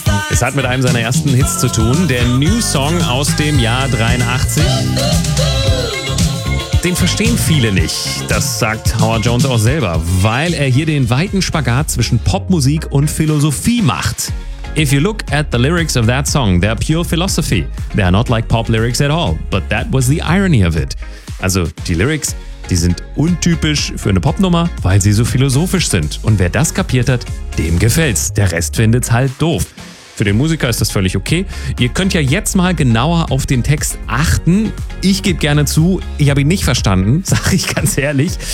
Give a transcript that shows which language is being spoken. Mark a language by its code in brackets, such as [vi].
[de] Das hat mit einem seiner ersten Hits zu tun, der New Song aus dem Jahr 83. Den verstehen viele nicht, das sagt Howard Jones auch selber, weil er hier den weiten Spagat zwischen Popmusik und Philosophie macht. [en] If you look at the lyrics of that song, they're pure philosophy. They're not like pop lyrics at all, but that was the irony of it. [de] Also die Lyrics, die sind untypisch für eine Popnummer, weil sie so philosophisch sind. Und wer das kapiert hat, dem gefällt's. Der Rest findet's halt doof. Für den Musiker ist das völlig okay. Ihr könnt ja jetzt mal genauer auf den Text achten. Ich gebe gerne zu, ich habe ihn nicht verstanden, sage ich ganz ehrlich.